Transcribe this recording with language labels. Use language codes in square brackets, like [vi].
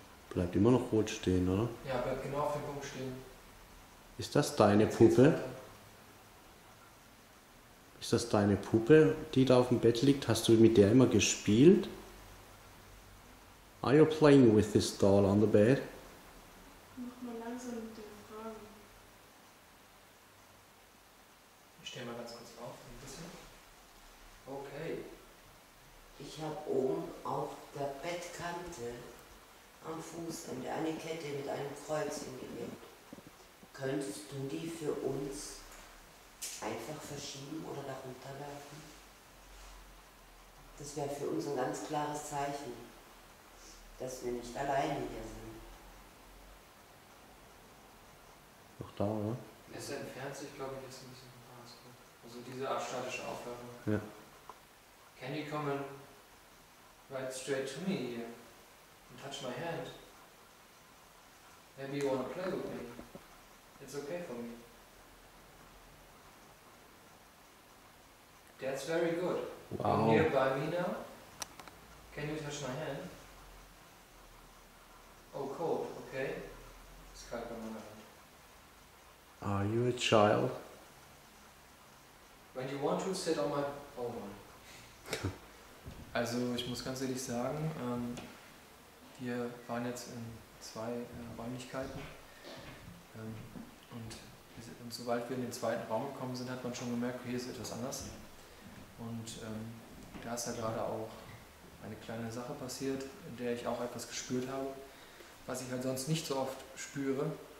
[de] Bleibt immer noch rot stehen, oder? Ja, bleibt genau auf dem Punkt stehen. Ist das deine Puppe? Ist das deine Puppe, die da auf dem Bett liegt? Hast du mit der immer gespielt? [en] Are you playing with this doll on the bed? [de] Mach mal langsam mit den Fragen. Ich stehe mal ganz kurz auf, ein bisschen. Okay. Ich habe oben auf der Bettkante am Fußende eine Kette mit einem Kreuz hingelegt. Könntest du die für uns einfach verschieben oder darunter werfen? Das wäre für uns ein ganz klares Zeichen, dass wir nicht alleine hier sind. Noch da, oder? Es entfernt sich, glaube ich, jetzt ein bisschen vom Paraskop. Also diese Art statische Aufladung. Ja. [en] Can you come and right straight to me here and touch my hand? Maybe you want to play with me. It's okay for me. That's very good. Wow. You're here by me now. Can you touch my hand? Oh, cold. Okay. It's [de] kalt bei meiner Hand. [en] Are you a child? When you want to sit on my... Oh my. [de] Also ich muss ganz ehrlich sagen, wir waren jetzt in zwei Räumlichkeiten und sobald wir in den zweiten Raum gekommen sind, hat man schon gemerkt, hier ist etwas anders. Und da ist ja gerade auch eine kleine Sache passiert, in der ich auch etwas gespürt habe, was ich halt sonst nicht so oft spüre.